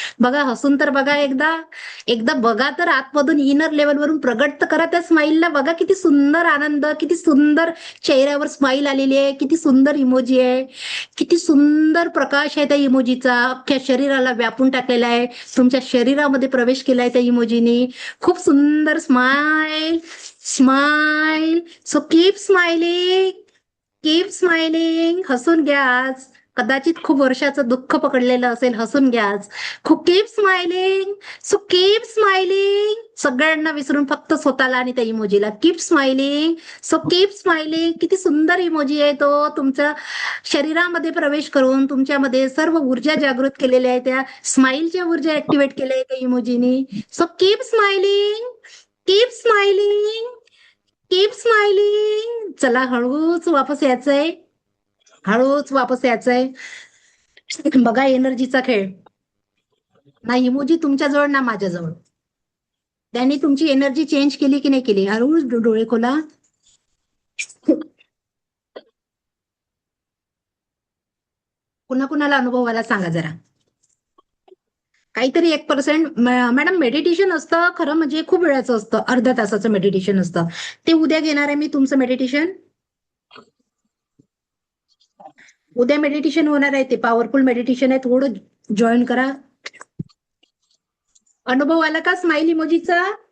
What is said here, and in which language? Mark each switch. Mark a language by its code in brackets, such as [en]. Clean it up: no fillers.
[mr] बघा, हसून तर बघा एकदा. एकदा बघा तर आतमधून इनर लेवल वरून प्रगट करा त्या स्माइलला. बघा किती सुंदर आनंद, किती सुंदर चेहऱ्यावर स्माइल आलेली आहे. किती सुंदर इमोजी आहे. किती सुंदर प्रकाश आहे त्या इमोजीचा. अख्ख्या शरीराला व्यापून टाकलेला आहे. तुमच्या शरीरामध्ये प्रवेश केलाय त्या इमोजीनी. खूप सुंदर smile smile. [en] So keep smiling, keep smiling. [mr] हसून घ्या आज. कदाचित खूप वर्षाचं दुःख पकडलेलं असेल, हसून घ्या आज. खूप [en] Keep smiling. So keep smiling. [mr] सगळ्यांना विसरून फक्त स्वतःला आणि त्या इमोजीला. [en] Keep smiling. So keep smiling. [mr] किती सुंदर इमोजी आहे तो. तुमच्या शरीरामध्ये प्रवेश करून तुमच्यामध्ये सर्व ऊर्जा जागृत केलेल्या आहे. त्या स्माइलच्या ऊर्जा ऍक्टिव्हेट केल्या आहे त्या इमोजीनी. [en] So keep smiling, keep smiling, keep smiling. [mr] चला हळूच वापस यायचंय. हळूच वापस यायचंय. बघा, एनर्जीचा खेळ. ना इमोजी तुमच्याजवळ ना माझ्याजवळ. त्यांनी तुमची एनर्जी चेंज केली की नाही केली. हळूच डोळे खोला. पुन्हा कुणाला अनुभव आला सांगा जरा. काहीतरी 1%. मॅडम, मेडिटेशन असतं खरं म्हणजे खूप वेळाचं असतं. अर्ध्या तासाचं मेडिटेशन असतं. ते उद्या घेणार आहे मी तुमचं मेडिटेशन. उद्या मेडिटेशन होणार आहे. ते पॉवरफुल मेडिटेशन आहे. थोडं जॉईन करा. अनुभव आला का स्माइल इमोजीचा?